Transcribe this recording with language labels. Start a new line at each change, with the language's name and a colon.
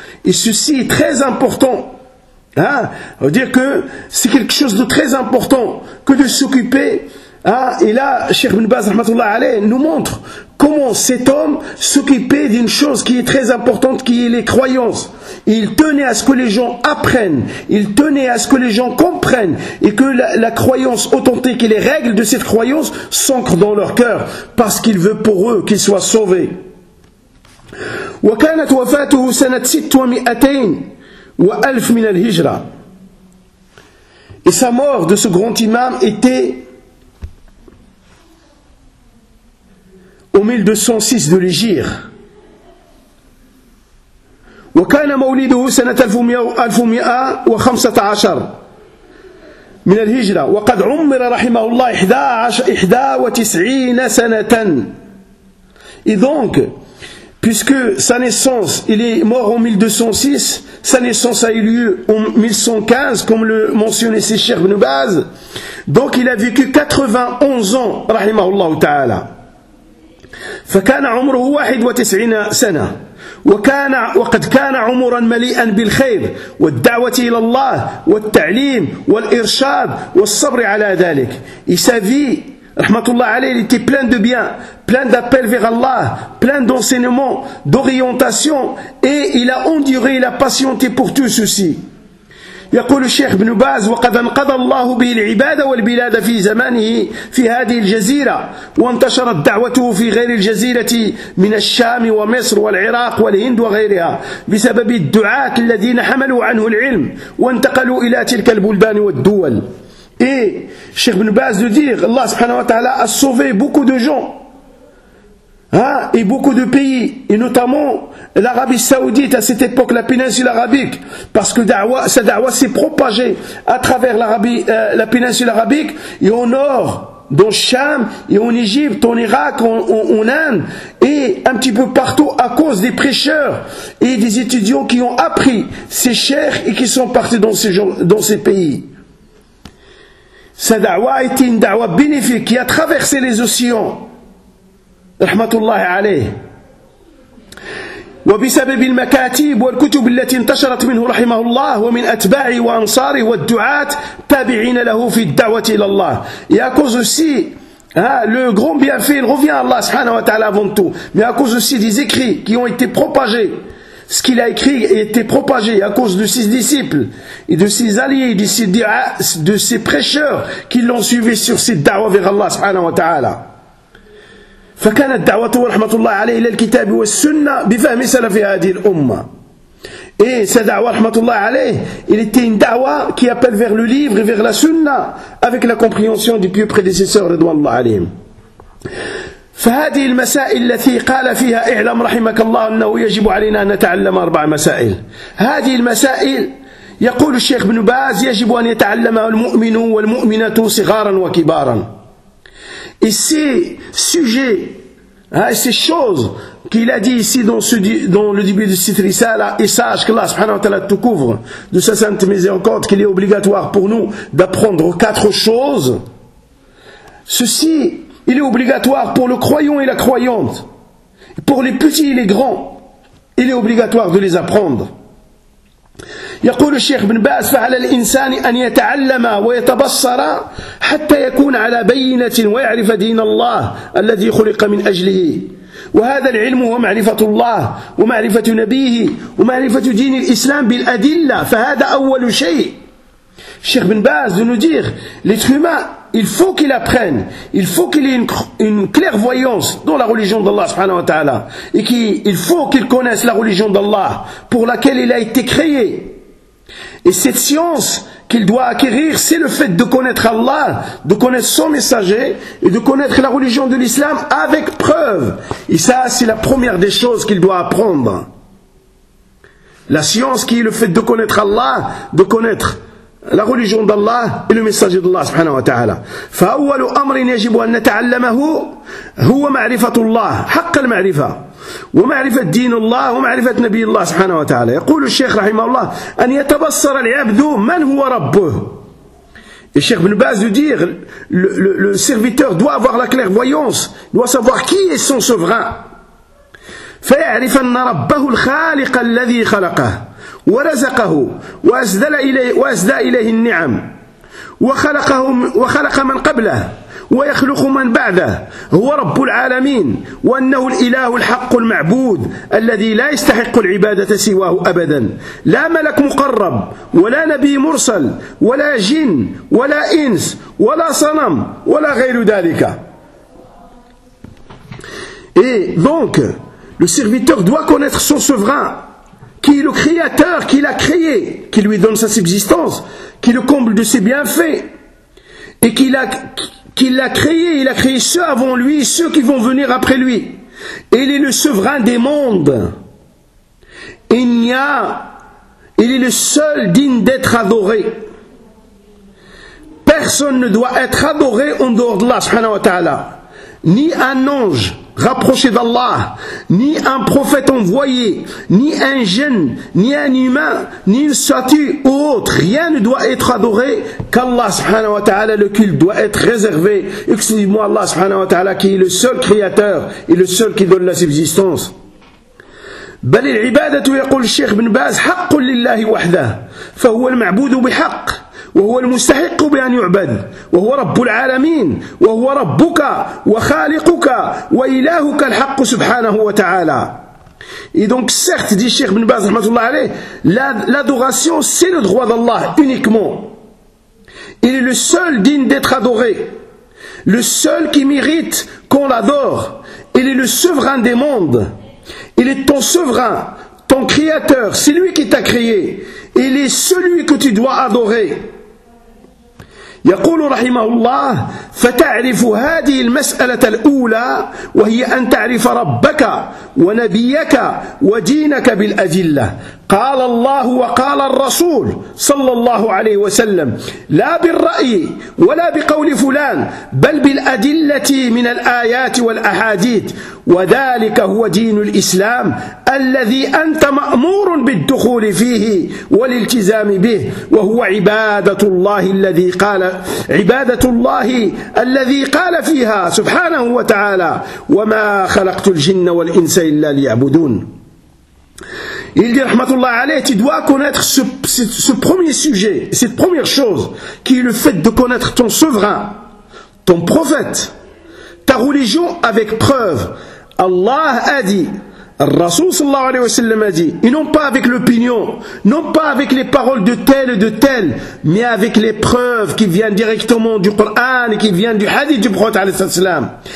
French: Et ceci est très important, hein, on veut dire que c'est quelque chose de très important que de s'occuper, hein, et là, Cheikh Ibn Baz rahmatullah alayh nous montre comment cet homme s'occupait d'une chose qui est très importante, qui est les croyances. Il tenait à ce que les gens apprennent, il tenait à ce que les gens comprennent, et que la croyance authentique et les règles de cette croyance s'ancrent dans leur cœur, parce qu'il veut pour eux qu'ils soient sauvés.
Arabic: وكانت وفاته سنة 620 من الهجرة.
French: Et sa mort de ce grand imam était au 1206 de l'Hégire.
Arabic: وكان مولده سنة 1115 من الهجرة وقد عمر رحمه الله 91 سنة.
French: Et donc, puisque sa naissance, il est mort en 1206, sa naissance a eu lieu en 1115, comme le mentionnait ses chers Ibn Baz. Donc il a vécu 91 ans, rahimahullah ta'ala.
Arabic: فَكَانَ عُمْرُهُ 91 سَنَةً وَقَدْ كَانَ عُمُرًا مَلِيئًا بِالْخَيْرِ وَالدَّعْوَةِ إِلَى اللَّهِ وَالتَّعْلِيمِ وَالْإِرْشَادِ وَالصَّبْرِ عَلَى ذَلِكِ.
French: Et sa vie, rahmatullah alayhi, il était plein de bien, plein d'appels vers Allah, plein d'enseignements, d'orientation, et il a enduré, il a patienté pour tout ceci.
Arabic: يقول الشيخ ابن باز وقد انقذ الله به العباد والبلاد في زمانه في هذه الجزيرة وانتشرت دعوته في غير الجزيرة من الشام ومصر والعراق والهند وغيرها بسبب الدعاة الذين حملوا عنه العلم وانتقلوا إلى تلك البلدان والدول.
French: Et Cheikh Ibn Baz de dire, Allah subhanahu wa ta'ala a sauvé beaucoup de gens, hein, et beaucoup de pays, et notamment l'Arabie Saoudite à cette époque, la péninsule arabique, parce que sa da'wa s'est propagée à travers la péninsule arabique, et au nord, dans Cham, et en Égypte, en Irak, en Inde, et un petit peu partout à cause des prêcheurs et des étudiants qui ont appris ces chers et qui sont partis dans ces pays. Sa da'wa a été une da'wa bénéfique qui a traversé les océans. Rahmatullah alayh.
Arabic: وبسبب المكاتب والكتب التي انتشرت منه رحمه الله ومن أتباعه وأنصاره والدعاة تابعين له في الدعوة إلى الله.
French: Et à cause aussi, le grand bienfait, il revient à Allah subhanahu wa ta'ala avant tout. Mais à cause aussi des écrits qui ont été propagés. Ce qu'il a écrit a été propagé à cause de ses disciples et de ses alliés, de ses prêcheurs qui l'ont suivi sur cette da'wa vers Allah subhanahu wa ta'ala.
Arabic: فَكَانَتْ دَعْوَةُ وَرَحْمَةُ اللَّهِ عَلَيْهِ إِلَى الْكِتَابِ وَالسُّنَّةِ بِفَهْمِ سَلَفِ هَذِهِ الْأُمَّةِ.
French: Et sa da'wa
Arabic: رَحْمَةُ اللَّهِ عَلَيْهِ,
French: il était une da'wa qui appelle vers le livre et vers la sunnah avec la compréhension du pieux prédécesseur
Arabic: رَضْوَانَ اللَّهِ عَلَيْهِ. فهذه المسائل التي قال فيها اعلم رحمك الله انه يجب علينا ان نتعلم اربع مسائل. هذه المسائل يقول الشيخ ابن باز يجب ان يتعلمها المؤمن والمؤمنة صغارا وكبارا.
French: Et ces sujets, ces choses qu'il a dit ici dans le début de cette risala, et sache qu'Allah subhanahu wa ta'ala te couvre de sa sainte miséricorde, qu'il est obligatoire pour nous d'apprendre quatre choses. Ceci, il est obligatoire pour le croyant et la croyante. Pour les petits et les grands, il est obligatoire de les apprendre.
Arabic: يقول الشيخ ابن باز فعلى الإنسان أن يتعلم ويتبصر حتى يكون على بينة ويعرف دين الله الذي خلق من أجله. وهذا العلم هو معرفة الله ومعرفة نبيه ومعرفة دين الإسلام بالأدلة. فهذا أول شيء.
French: الشيخ ابن باز نديغ لتخيما il faut qu'il apprenne, il faut qu'il ait une clairvoyance dans la religion d'Allah subhanahu wa ta'ala, et qu'il faut qu'il connaisse la religion d'Allah pour laquelle il a été créé. Et cette science qu'il doit acquérir, c'est le fait de connaître Allah, de connaître son messager et de connaître la religion de l'islam avec preuve. Et ça, c'est la première des choses qu'il doit apprendre. La science qui est le fait de connaître Allah, de connaître la religion d'Allah et le messager d'Allah subhanahu wa ta'ala.
Arabic: فأول أمر يجب أن نتعلمه هو معرفة الله حق المعرفة. ومعرفة دين الله ومعرفة نبي الله سبحانه وتعالى. يقول الشيخ رحمه الله أن يتبصر العبد من هو ربه.
French: الشيخ بن باز يدير le serviteur doit avoir la clairvoyance, doit savoir qui est son souverain.
Arabic: فيعرف أن ربه الخالق الذي خلقه ورزقه وأسدى إليه النعم وخلقه وخلق من قبله ويخلق من بعده هو رب العالمين وأنه الإله الحق المعبود الذي لا يستحق العبادة سواه أبدا. لا ملك مقرب ولا نبي مرسل ولا جن ولا إنس ولا صنم ولا غير ذلك.
French: Et donc le serviteur doit connaître son souverain, qui est le créateur, qui l'a créé, qui lui donne sa subsistance, qui le comble de ses bienfaits, et qui l'a créé, il a créé ceux avant lui, ceux qui vont venir après lui. Et il est le souverain des mondes. Il est le seul digne d'être adoré. Personne ne doit être adoré en dehors d'Allah, subhanahu wa ta'ala. Ni un ange rapproché d'Allah, ni un prophète envoyé, ni un jinn, ni un humain, ni une statue ou autre, rien ne doit être adoré qu'Allah subhanahu wa ta'ala. Le culte doit être réservé exclusivement à Allah subhanahu wa ta'ala, qui est le seul créateur et le seul qui donne la subsistance.
Arabic: بل العبادة يقول الشيخ بن باز حق لله وحده فهو المعبود بحق وهو المستحق بأن يعبد وهو رب العالمين وهو ربك وخالقك وإلهك الحق سبحانه وتعالى.
French: Et donc certes, dit Cheikh Ibn Baz rahmatullah alayh, l'adoration c'est le droit d'Allah uniquement. Il est le seul digne d'être adoré, le seul qui mérite qu'on l'adore. Il est le souverain des mondes. Il est ton souverain, ton créateur, c'est lui qui t'a créé. Il est celui que tu dois adorer.
Arabic: يقول رحمه الله فتعرف هذه المسألة الأولى وهي أن تعرف ربك ونبيك ودينك بالأدلة. قال الله وقال الرسول صلى الله عليه وسلم لا بالرأي ولا بقول فلان بل بالأدلة من الآيات والأحاديث وذلك هو دين الإسلام الذي أنت مأمور بالدخول فيه والالتزام به وهو عبادة الله الذي قال عبادة الله الذي قال فيها سبحانه وتعالى وما خلقت الجن والإنس إلا ليعبدون.
French: Il dit, rahmatullah alayh, tu dois connaître ce premier sujet, cette première chose, qui est le fait de connaître ton souverain, ton prophète, ta religion avec preuve. Allah a dit, Rasul sallallahu alayhi wa sallam a dit, et non pas avec l'opinion, non pas avec les paroles de tel et de tel, mais avec les preuves qui viennent directement du Coran et qui viennent du hadith du prophète alayhi wa sallam.